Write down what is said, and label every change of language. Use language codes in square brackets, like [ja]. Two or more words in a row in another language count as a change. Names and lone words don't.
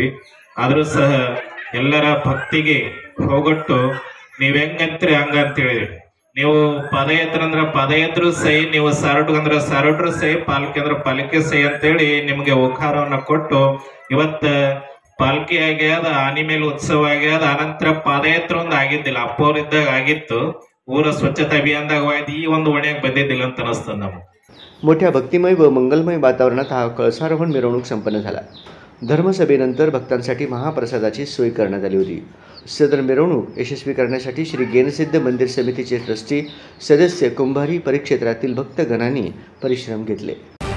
[kn] ಆದ್ರೂ ಸಹ ಎಲ್ಲರ ಭಕ್ತಿಗೆ ಹೋಗೊಟ್ಟು ನೀವ್ ಹೆಂಗಂತ್ರಿ ಹಂಗ ಅಂತೇಳಿ, ನೀವು ಪಾದಯಾತ್ರೆ ಅಂದ್ರ ಪಾದಯಾತ್ರೆ ಸೈ, ನೀವು ಸಾರೋಟ್ಗಂದ್ರ ಸಾರೋಟ್ರು ಸೈ, ಪಾಲ್ಕಿ ಅಂದ್ರ ಪಾಲಿಕೆ ಸೈ ಅಂತೇಳಿ ನಿಮ್ಗೆ ಉಪಹಾರವನ್ನ ಕೊಟ್ಟು ಇವತ್ತ ಪಾಲ್ಕಿ ಆಗ್ಯಾದ, ಆನಿ ಮೇಲೆ ಉತ್ಸವ ಆಗ್ಯಾದ, ಅನಂತರ ಪಾದಯಾತ್ರೆ ಒಂದು ಆಗಿದ್ದಿಲ್ಲ, ಅಪ್ಪವ್ರಿದ್ದಾಗ ಆಗಿತ್ತು, ಊರ ಸ್ವಚ್ಛತಾ ಅಭಿಯಾನದಾಗ ಹೋಯ್ತು, ಈ ಒಂದು ಹೊಣೆಯಾಗಿ ಬಂದಿದ್ದಿಲ್ಲ ಅಂತ ಅನಿಸ್ತದ ನಮ್ಗೆ। [mr] मोठ्या भक्तिमय व मंगलमय वातावरणात हा कळसारोहण मिरवणूक संपन्न झाला। धर्मसभेनंतर भक्तांसाठी महाप्रसादाची सोय करण्यात आली होती। सदर मिरवणूक यशस्वी करण्यासाठी श्री गेनसिद्ध मंदिर समितीचे ट्रस्टी सदस्य कुंभारी परिक्षेत्रातील भक्तगणांनी परिश्रम घेतले।